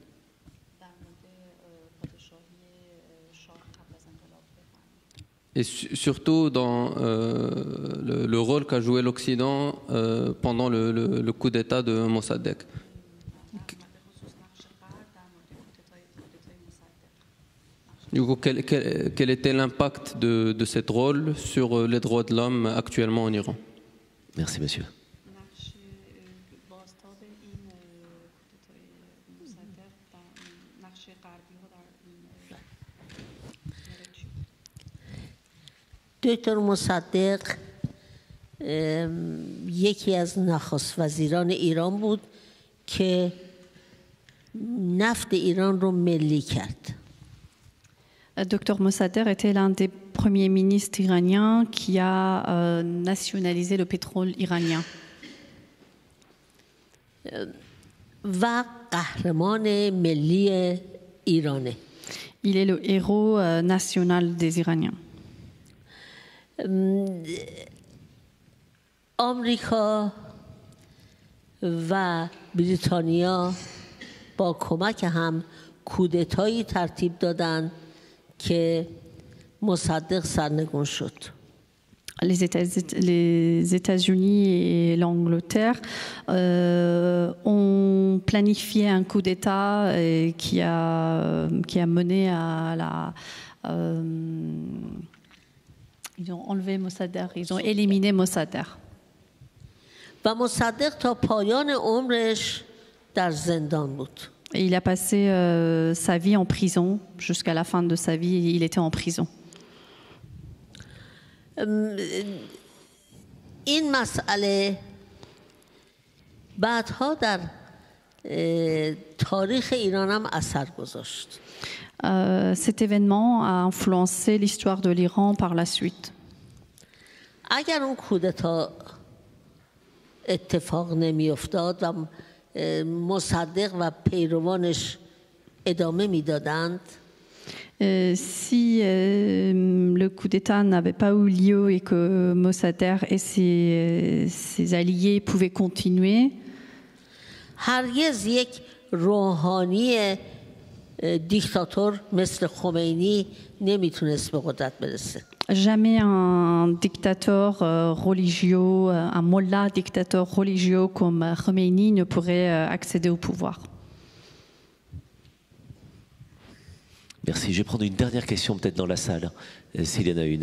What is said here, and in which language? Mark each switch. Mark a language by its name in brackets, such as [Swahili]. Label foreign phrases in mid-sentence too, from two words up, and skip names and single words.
[French] Et surtout dans le rôle qu'a joué l'Occident pendant le coup d'État de Mossadegh. Du coup, quel était l'impact de ce rôle sur les droits de l'homme actuellement en Iran? Merci, monsieur. [Persian] دکتر مصدق یکی از نخست وزیران ایران بود که نفت ایران رو ملی کرد. [French] Dr Mossadegh était l'un des premiers ministres iraniens qui a nationalisé le pétrole iranien. [Persian] و قهرمان ملی ایرانه. [French] Il est le héros national des Iraniens. [Persian] آمریکا و بریتانیا با کمک هم کودتایی ترتیب دادن که مصدق سرنگون شد. [French] Les États-Unis et l'Angleterre ont planifié un coup d'État qui a mené à la... ils ont enlevé Mossadegh, ils ont éliminé Mossadegh. [Persian] و مصدق تا پایان عمرش در زندان بود. [French] Et il a passé sa vie en prison. Jusqu'à la fin de sa vie, il était en prison. [Persian] این مسئله بعدها در تاریخ ایران هم اثر گذاشت. [French] Cet événement a influencé l'histoire de l'Iran par la suite. [Persian] اگر اون کودتا اتفاق نمی افتاد و مصدق و پیروانش ادامه میدادند [French] si le coup d'État n'avait pas eu lieu et que Mossadegh et ses alliés pouvaient continuer, [Persian] هرگز یک روحانی دیکتاتور مثل خمینی نمیتونست به قدرت برسه. [French] Jamais un dictateur religieux, un mollah dictateur religieux comme Khomeini ne pourrait accéder au pouvoir. Merci. Je vais prendre une dernière question peut-être dans la salle, s'il y en a une.